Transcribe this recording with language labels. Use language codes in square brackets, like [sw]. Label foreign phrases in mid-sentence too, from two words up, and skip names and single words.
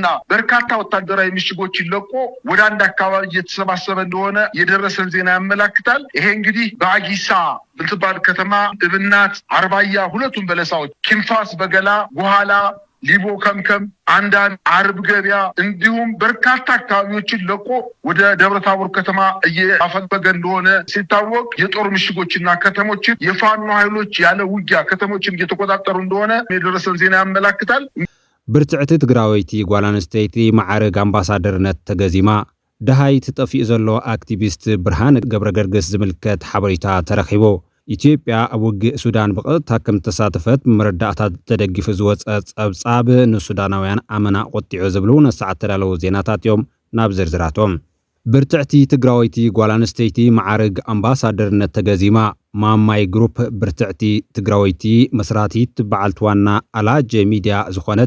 [am] በርካታ ወታደራዊ ምሽጎችን ለቆ ወደ አንድ አካባቢ እየተሰባሰበ እንደሆነ የደረሰን ዜና ያመለክታል። ይሄ እንግዲህ በአጊሳ ብልትባል ከተማ እብናት አርባያ ሁለቱም በለሳዎች ኪንፋስ በገላ ጎሃላ ሊቦ ከምከም አንዳን አርብ ገበያ እንዲሁም በርካታ አካባቢዎችን ለቆ ወደ ደብረታቦር ከተማ እያፈገፈገ እንደሆነ ሲታወቅ የጦር ምሽጎችና ከተሞችን የፋኖ ኃይሎች ያለ ውጊያ ከተሞችን እየተቆጣጠሩ እንደሆነ የደረሰን ዜና ያመለክታል። [ti] ብርትዕት ትግራዊቲ ጓላንስቴቲ ማዕረግ አምባሳደርነት ተገዚማ ደሃይት ጠፊእ ዘሎ አክቲቪስት ብርሃን ገብረገርግስ ዝምልከት ሓበሬታ ተረኺቦ ኢትዮጵያ አውግ ሱዳን በቀጥታ ከም ተሳተፈት መረዳእታት ተደግፍ ዝወፀ ጸብጻብ ንሱዳናውያን አመና ቆጢዑ ዝብሉ ነሳዓት ተዳለው ዜናታት ዮም ናብ ዝርዝራቶም ብርትዕቲ ትግራዊቲ ጓላንስቴቲ ማዕረግ አምባሳደርነት ተገዚማ ማማይ ግሩፕ ብርትዕቲ ትግራዊቲ መስራቲት በዓልት ዋና አላጅ ሚዲያ ዝኾነት